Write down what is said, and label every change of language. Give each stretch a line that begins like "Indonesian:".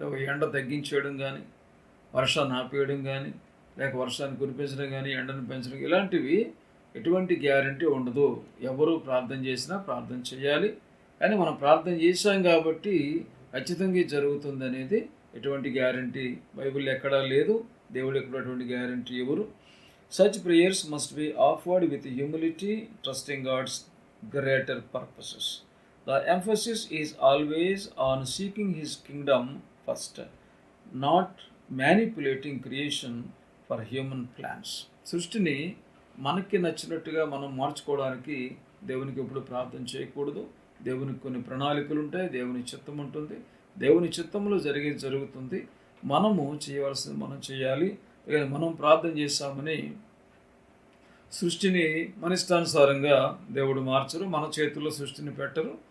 Telugu: ఎండ తగ్గించేయడం కానీ, వర్షాన్ని ఆపేయడం కానీ, లేక వర్షాన్ని కురిపించడం కానీ, ఎండను పెంచడం, ఇలాంటివి ఎటువంటి గ్యారంటీ ఉండదు. ఎవరు ప్రార్థన చేసినా ప్రార్థన చేయాలి, కానీ మనం ప్రార్థన చేశాం కాబట్టి ఖచ్చితంగా జరుగుతుంది అనేది ఎటువంటి గ్యారంటీ బైబిల్ ఎక్కడా లేదు. దేవుడు ఎక్కడ అటువంటి గ్యారంటీ ఎవరు.
English: Such prayers must be offered with humility, trusting God's greater purposes. The emphasis is always on seeking His kingdom first, not manipulating creation for human plans.
Telugu: సృష్టిని మనకి నచ్చినట్టుగా మనం మార్చుకోవడానికి దేవునికి ఎప్పుడు ప్రార్థన చేయకూడదు. దేవునికి కొన్ని ప్రణాళికలు ఉంటాయి, దేవుని చిత్తం ఉంటుంది, దేవుని చిత్తంలో జరుగుతుంది. మనము చేయవలసింది మనం చేయాలి. మనం ప్రార్థన చేస్తామని సృష్టిని మన ఇష్టానుసారంగా దేవుడు మార్చరు, మన చేతుల్లో సృష్టిని పెట్టరు.